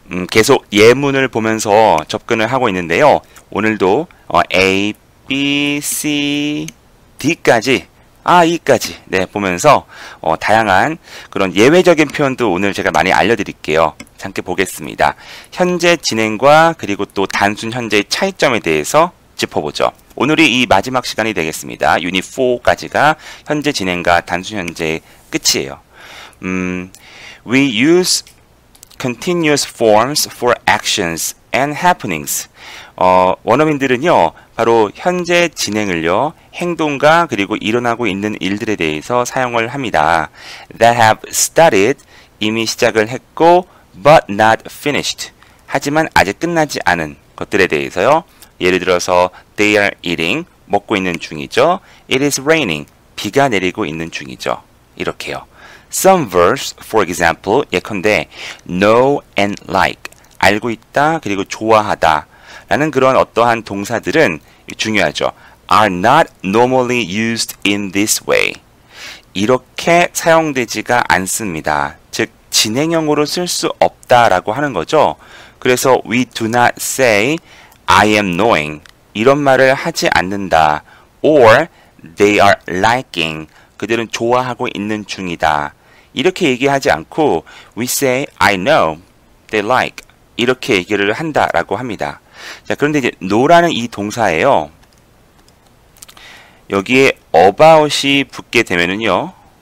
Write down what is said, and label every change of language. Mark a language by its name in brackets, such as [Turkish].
[Korean] 계속 예문을 보면서 접근을 하고 있는데요. 오늘도 A, B, C, D까지 E까지 네, 보면서 다양한 그런 예외적인 표현도 오늘 제가 많이 알려드릴게요. 함께 보겠습니다. 현재 진행과 그리고 또 단순 현재의 차이점에 대해서 짚어보죠. 오늘이 이 마지막 시간이 되겠습니다. 유닛 4까지가 현재 진행과 단순 현재의 끝이에요. [English] We use continuous forms for actions and happenings. [Korean] 원어민들은요, 바로 현재 진행을요, 행동과 그리고 일어나고 있는 일들에 대해서 사용을 합니다. [English] That have started, [Korean] 이미 시작을 했고, [English] but not finished. [Korean] 하지만 아직 끝나지 않은 것들에 대해서요. 예를 들어서 [English] they are eating, [Korean] 먹고 있는 중이죠. [English] It is raining, [Korean] 비가 내리고 있는 중이죠. 이렇게요. [English] Some verbs, for example, [Korean] 예컨대 know and like, 알고 있다, 그리고 좋아하다 라는 그런 어떠한 동사들은 중요하죠. [English] are not normally used in this way. [Korean] 이렇게 사용되지가 않습니다. 즉, 진행형으로 쓸 수 없다라고 하는 거죠. 그래서 [English] we do not say I am knowing [Korean] 이런 말을 하지 않는다. [English] or they are liking [Korean] 그들은 좋아하고 있는 중이다. 이렇게 얘기하지 않고 [English] we say I know they like [Korean] 이렇게 얘기를 한다라고 합니다. 자, 그런데 이제 know라는 이 동사예요. 여기에 about이 붙게 되면은요.